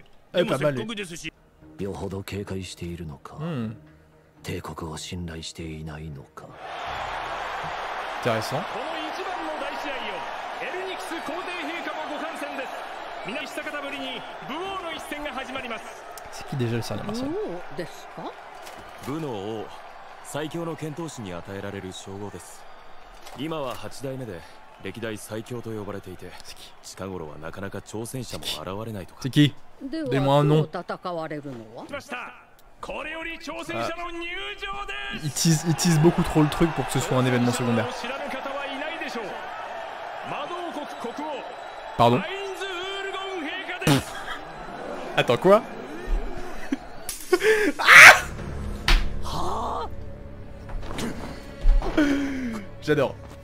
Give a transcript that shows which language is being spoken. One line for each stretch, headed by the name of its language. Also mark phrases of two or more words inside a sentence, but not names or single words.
French: Eh, pas mal.
Japanese: よほど警戒しているのか、 帝国を信頼していないのか。
French: Intéressant. C'est qui déjà le Seigneur Martial?
Japanese: 武の王、最強の剣闘士に与えられる称号です。今は8代目で歴代最強と呼ばれていて、近頃はなかなか挑戦者も現れないとか。
French: C'est qui? Donne-moi un nom. Il tease beaucoup trop le truc pour que ce soit un événement secondaire. Pardon? Attends, quoi? J'adore.